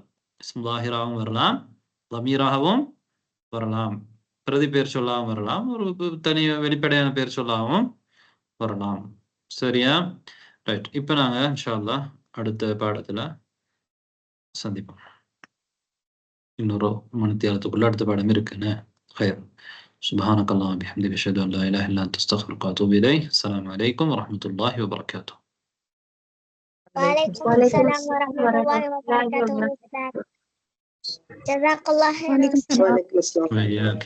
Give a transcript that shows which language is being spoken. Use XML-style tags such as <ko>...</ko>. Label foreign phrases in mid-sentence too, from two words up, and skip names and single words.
<ta>இஸ்ம் லாஹிராகவும் வரலாம், தமீராகவும் வரலாம், பிரதி பேர் சொல்லாகவும் வரலாம், ஒரு தனி வெளிப்படையான பேர் சொல்லாகவும் வரலாம். சரியா? ரைட், இப்ப நாங்க</ta> <ar>إن شاء الله</ar> <ta>அடுத்த பாடத்துல சந்திப்போம். இன்னொரு மணித்தியாலத்துக்குள்ள அடுத்த பாடம் இருக்குன்னு.</ta> <ar>خير سبحانك اللهم وبحمدك اشهد ان لا اله الا انت استغفرك واتوب اليك. السلام عليكم ورحمه الله وبركاته. وعليكم السلام ورحمة الله وبركاته. جزاك الله خير. وعليكم السلام.</ar>